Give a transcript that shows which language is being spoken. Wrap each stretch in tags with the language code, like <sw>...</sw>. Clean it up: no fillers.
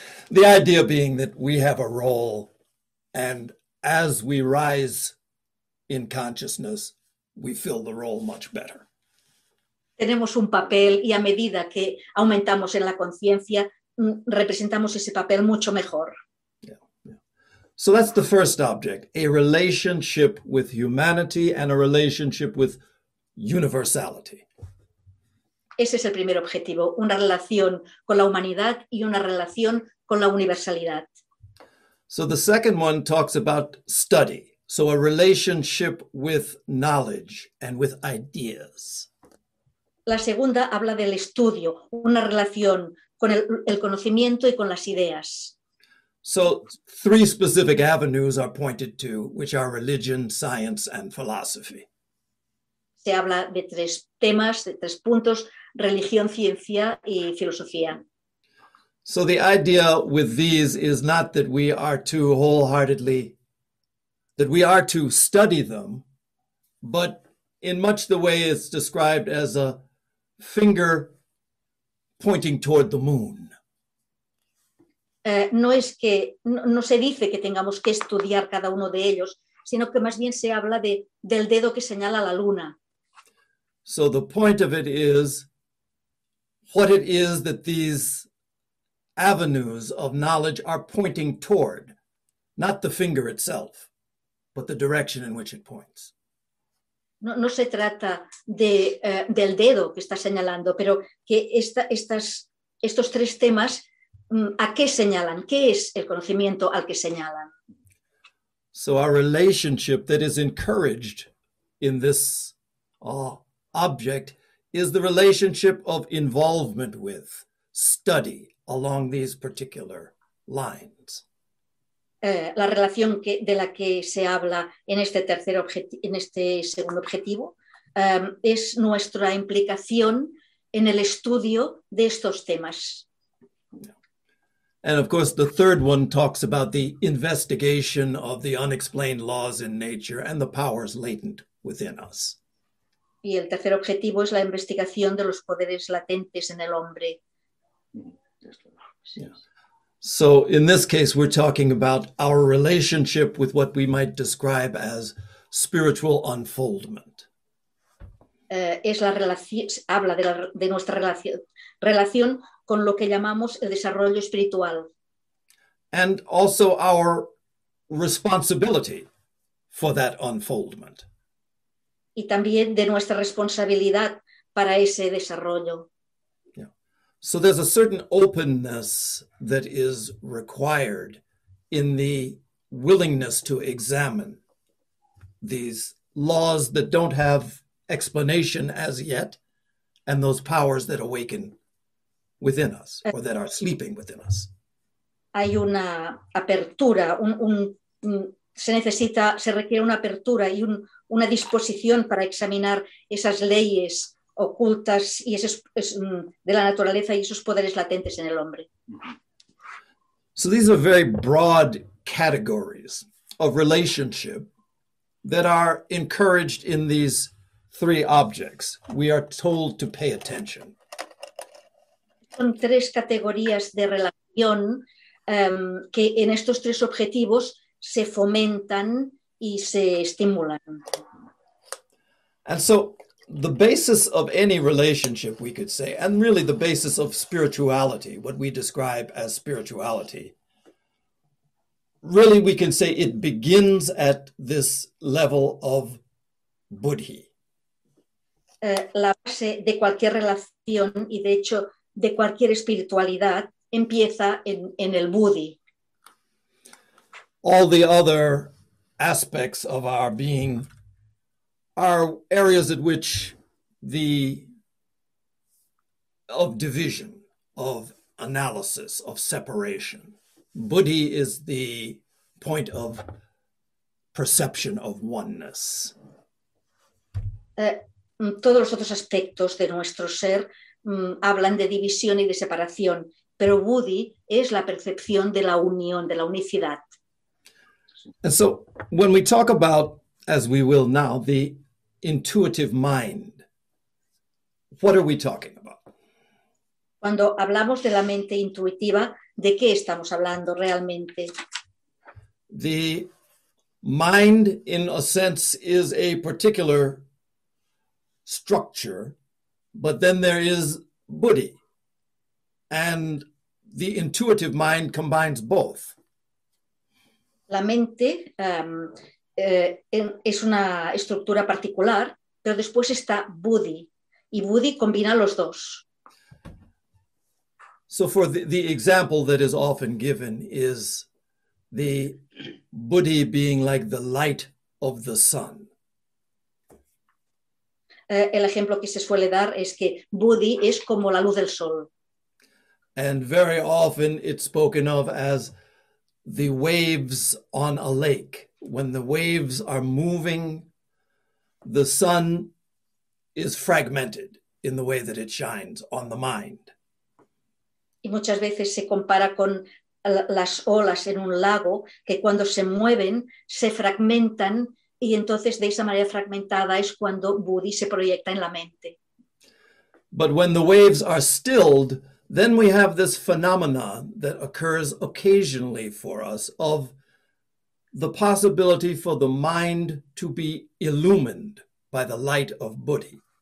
<en>The idea being that we have a role, and as we rise in consciousness, we fill the role much better.</en> <es>Tenemos un papel, y a medida que aumentamos en la conciencia, representamos ese papel mucho mejor.</es> <en>So that's the first object, a relationship with humanity and a relationship with universality.</en> <es>Ese es el primer objetivo, una relación con la humanidad y una relación con la universalidad.</es> <en>So the second one talks about study, so a relationship with knowledge and with ideas.</en> <es>La segunda habla del estudio, una relación con el conocimiento y con las ideas.</es> <en>So three specific avenues are pointed to, which are religion, science, and philosophy.</en> <es>Se habla de tres temas, de tres puntos, religión, ciencia y filosofía.</es> <en>So the idea with these is not that we are to wholeheartedly, that we are to study them, but in much the way it's described as a finger pointing toward the moon.</en> <es>No se dice que tengamos que estudiar cada uno de ellos, sino que más bien se habla del dedo que señala la luna.</es> <en>So the point of it is what it is that these avenues of knowledge are pointing toward, not the finger itself, but the direction in which it points.</en> <es>No se trata del dedo que está señalando, pero que estos tres temas, ¿a qué señalan? ¿Qué es el conocimiento al que señalan?</es> <en>So our relationship that is encouraged in this object is the relationship of involvement with study along these particular lines.</en> <es>La relación de la que se habla en este tercer objetivo, en este segundo objetivo, es nuestra implicación en el estudio de estos temas.</es> <en>And of course, the third one talks about the investigation of the unexplained laws in nature and the powers latent within us.</en> <es>Y el tercer objetivo es la investigación de los poderes latentes en el hombre. Yeah.</es> <en>So in this case, we're talking about our relationship with what we might describe as spiritual unfoldment.</en> <es>Habla de nuestra relación con lo que llamamos el desarrollo espiritual.</es> <en>And also our responsibility for that unfoldment.</en> <es>Y también de nuestra responsabilidad para ese desarrollo. Yeah.</es> <en>So there's a certain openness that is required in the willingness to examine these laws that don't have explanation as yet, and those powers that awaken within us, or that are sleeping within us.</en> <es>Hay una apertura, un se necesita, se requiere una apertura y una disposición para examinar esas leyes ocultas y esos de la naturaleza y esos poderes latentes en el hombre.</es> <en>So these are very broad categories of relationship that are encouraged in these three objects. We are told to pay attention.</en> <es>Son tres categorías de relación que en estos tres objetivos se fomentan y se estimulan.</es> <en>And so the basis of any relationship, we could say, and really the basis of spirituality, what we describe as spirituality, really we can say it begins at this level of buddhi.</en> <es>La base de cualquier relación y de hecho de cualquier espiritualidad empieza en el buddhi.</es> <en>All the other aspects of our being are areas at which the of division, of analysis, of separation. Buddhi is the point of perception of oneness.</en> <es>Todos los otros aspectos de nuestro ser hablan de división y de separación, pero Buddhi es la percepción de la unión, de la unicidad.</es> <en>And so when we talk about, as we will now, the intuitive mind, what are we talking about?</en> <es>Cuando hablamos de la mente intuitiva, ¿de qué estamos hablando realmente?</es> <en>The mind, in a sense, is a particular structure, but then there is buddhi, and the intuitive mind combines both.</en> <es>La mente es una estructura particular, pero después está buddhi, y buddhi combina los dos.</es> <en>So for the example that is often given is the buddhi being like the light of the sun.</en> <es>El ejemplo que se suele dar es que buddhi es como la luz del sol.</es> <en>And very often it's spoken of as the waves on a lake. When the waves are moving, the sun is fragmented in the way that it shines on the mind.</en> <es>Y muchas veces se compara con las olas en un lago, que cuando se mueven, se fragmentan, y entonces de esa manera fragmentada es cuando buddhi se proyecta en la mente.</es> <en>But when the waves are stilled, then we have this phenomena that occurs occasionally for us of the possibility for the mind to be illumined by the light of buddhi.</en>